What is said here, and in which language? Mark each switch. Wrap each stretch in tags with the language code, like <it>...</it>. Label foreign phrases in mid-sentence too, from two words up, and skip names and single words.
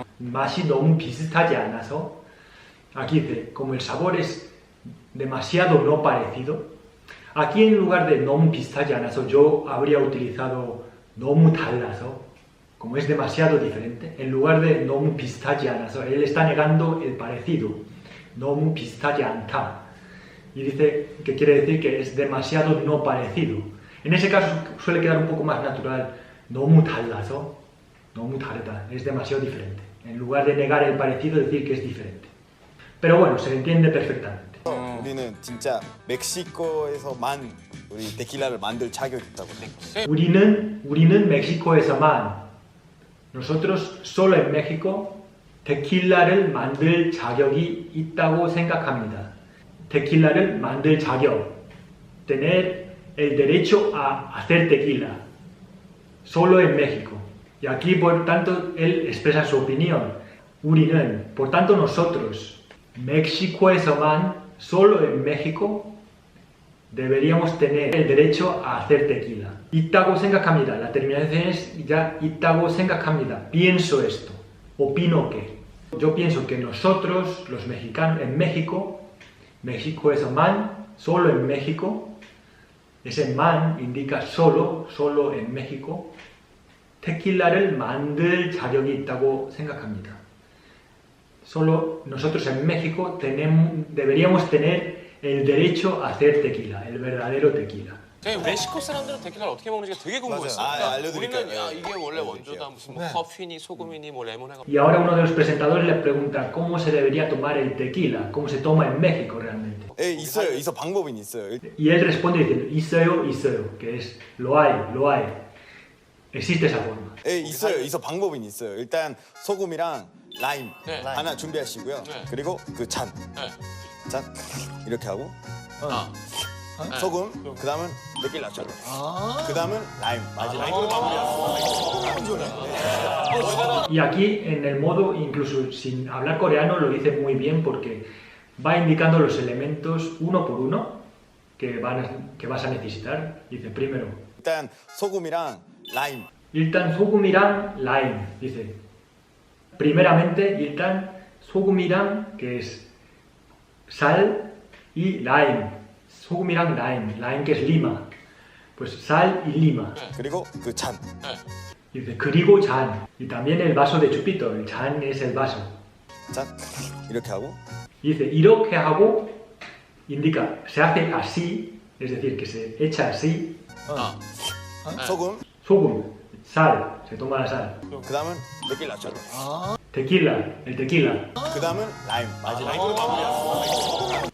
<ko>맛이 너무 비슷하지 않아서,</ko> <es>aquí dice, como el sabor es demasiado no parecido, aquí en lugar de</es> <ko>너무 비슷하지 않아서</ko> <es>yo habría utilizado</es> <ko>너무 달라서,</ko> <es>como es demasiado diferente, en lugar de</es> <ko>너무 비슷하지 않아서,</ko> <es>él está negando el parecido,</es> <ko>너무 비슷하지 않다,</ko> <es>y dice que quiere decir que es demasiado no parecido. En ese caso suele quedar un poco más natural,</es> <ko>너무 달라서, 너무 다르다,</ko> <es>es demasiado diferente. En lugar de negar el parecido, decir que es diferente. Pero bueno, se entiende perfectamente.</es> <ko>우리는 진짜 멕시코에서만 우리 데킬라를 만들 자격이 있다고 생각해요. 우리는 멕시코에서만,</ko> <es>nosotros solo en México,</es> <ko>tequila를 만들 자격이 있다고 생각합니다. tequila를 만들 자격,</ko> <es>tener el derecho a hacer tequila, solo en México. Y aquí, por tanto, él expresa su opinión. 우리는, por tanto, nosotros, 멕시코에서만, solo en México, deberíamos tener el derecho a hacer tequila.</es> <ko>있다고 생각합니다.</ko> <es>La terminación es ya</es> <ko>있다고 생각합니다.</ko> <es>Pienso esto. Opino que. Yo pienso que nosotros, los mexicanos, en México, 멕시코에서만, solo en México, ese man indica solo en México,</es> <ko>tequila를 만들 자격이 있다고 생각합니다.</ko> <es>Solo nosotros en México deberíamos tener el derecho a hacer tequila, el verdadero tequila.</es> <ko>멕시코 사람들은 데킬라를 어떻게 먹는지가 되게 궁금했어요. 맞아요. 아, 알려드릴게요. 우리는 야, 이게 원래 알려드릴게요. 원조다 무슨 뭐 커피니 소금이니 뭐 레몬 해가.</ko> <es>Y ahora uno de los presentadores le pregunta cómo se debería tomar el tequila, cómo se toma en México realmente.</es> <ko>있어요. 방법은 있어요.</ko> <es>Y él responde diciendo, 있어요, que es lo hay. Existe esa forma.</es> <ko>있어요. 방법은 있어요. 일단 소금이랑 라임 네. 하나 준비하시고요. 네. 그리고 그 잔 이렇게 하고 아. 소금, 그 다음은 데킬라죠. 그 다음은 라임. 라임으로 마무리하고.</ko> <es>Y aquí en el modo, incluso sin hablar coreano, lo dice muy bien porque va indicando los elementos uno por uno que vas a necesitar. Dice primero,</es> <ko>일단 소금이랑 라임. 일단 소금이랑 라임.</ko> <es>Dice, primeramente,</es> <ko>일단 소금이랑,</ko> <es>que es sal, y 라임.</es> <ko>소금이랑 라임</ko> <es>que es lima. Pues sal y lima.</es> <ko>그리고 그 잔.</ko> <es>Dice,</es> <ko>그리고 잔.</ko> <es>Y también el vaso de chupito. El 잔 es el vaso.</es> <ko>자, 이렇게 하고</ko> <es>Y dice,</es> <ko>이렇게 하고</ko> <es>indica, se hace así, es decir, que se echa así,</es> <ko>소금, 소금,</ko> <es>sal, se toma la sal.</es> <ko>그 다음은 데킬라죠.</ko> <es>Tequila, el tequila.</es> <ko>그 다음은 라임. 라임으로 마무리하고.</ko>